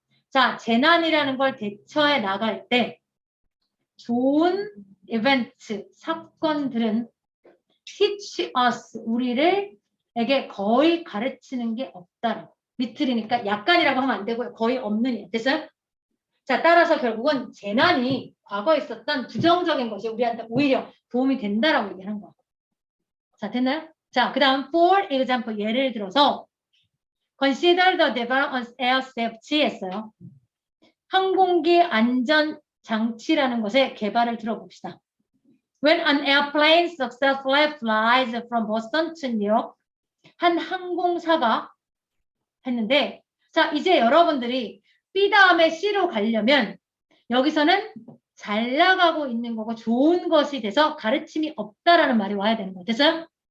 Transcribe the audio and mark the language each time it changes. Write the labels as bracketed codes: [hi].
[ko] 자, 재난이라는 걸 대처해 나갈 때 좋은 이벤트, 사건들은 [en] teach us, [ko] 우리에게 거의 가르치는 게 없다라고. 리틀이니까 약간이라고 하면 안 되고요. 거의 없는 됐어요? 자, 따라서 결국은 재난이 과거에 있었던 부정적인 것이 우리한테 오히려 도움이 된다라고 얘기하는 거야. 자, 됐나요? 자, 그 다음 [en] for example [ko] 예를 들어서 [en] consider the development of air safety [ko] 했어요. 항공기 안전 장치라는 것의 개발을 들어봅시다. [en] When an airplane successfully flies from Boston to New York, [ko] 한 항공사가 했는데, 자, 이제 여러분들이 B 다음에 C로 가려면 여기서는 잘 나가고 있는 거고 좋은 것이 돼서 가르침이 없다라는 말이 와야 되는 거예요. 됐어요?